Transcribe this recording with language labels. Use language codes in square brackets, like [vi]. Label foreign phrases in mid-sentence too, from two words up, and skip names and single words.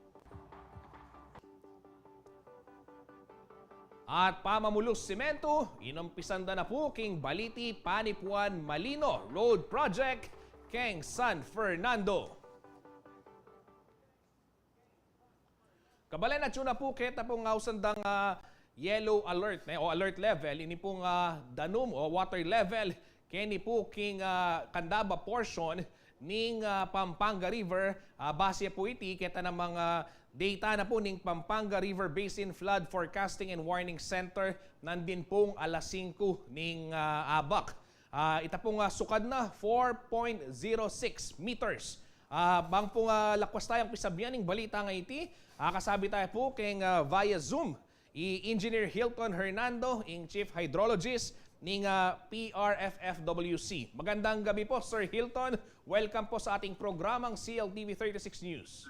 [pam] At pamamulus semento, inumpisanda na po king Baliti Panipuan Malino Road Project Keng San Fernando. Kabalen at yun na po kita pong ausandang [en] yellow alert [pam] o [en] alert level. [pam] Ini pong danum o [en] water level [pam] kini po king Candaba portion ning Pampanga River. Base po iti kita ng mga data na po ning Pampanga River Basin Flood Forecasting and Warning Center nandin pong alas 5 ning abak. Ita pong sukad na 4.06 meters. Bang pong lakwas tayong pisabyan ng balita nga iti. Kasabi tayo po keng via Zoom. Engineer Hilton Hernando, ing [en] Chief Hydrologist [pam] ng PRFFWC. [tl] Magandang gabi po, Sir Hilton. Welcome po sa ating programang CLTV 36 News.